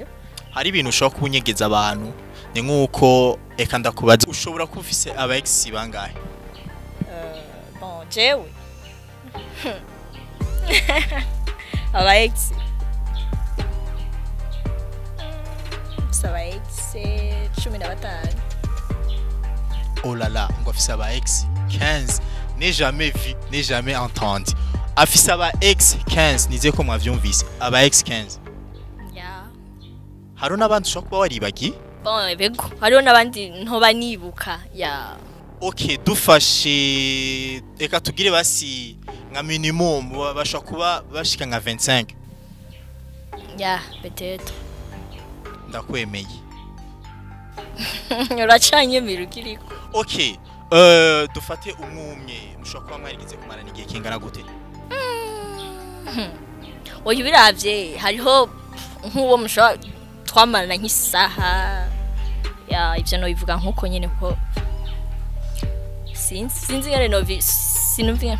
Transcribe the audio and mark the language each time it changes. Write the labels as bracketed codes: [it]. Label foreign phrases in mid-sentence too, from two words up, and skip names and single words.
[rn] hari ibintu ushobora kunyegeza abantu ni nkuko eka ndakubaza ushobora kufise aba ex bangahe bon jewe aba ex aba ex 15 [fr] oh là là [rn] ngo afise aba ex 15 [fr] n'est jamais vu n'est jamais entendu [rn] afise aba ex 15 nize ko mwavyumvise aba ex 15 ya haro nabandi ushobora kuba waribagi bon bego hariho nabandi ntoba nibuka ya okay dufashe eka tugire basi nka minimum bashobora kuba bashika nka 25 [fr] ya peut-être [rn] ndakwemeye uracanye mirukiriko okay dufate umwe mushobora kuba mwarigize kumarana igihe kingana gute oya biravye hariho nk'uwo mushobora twamarana nk'isaha ya ivyo no bivuga nkuko nyene ko sinzi ngene no sinumviye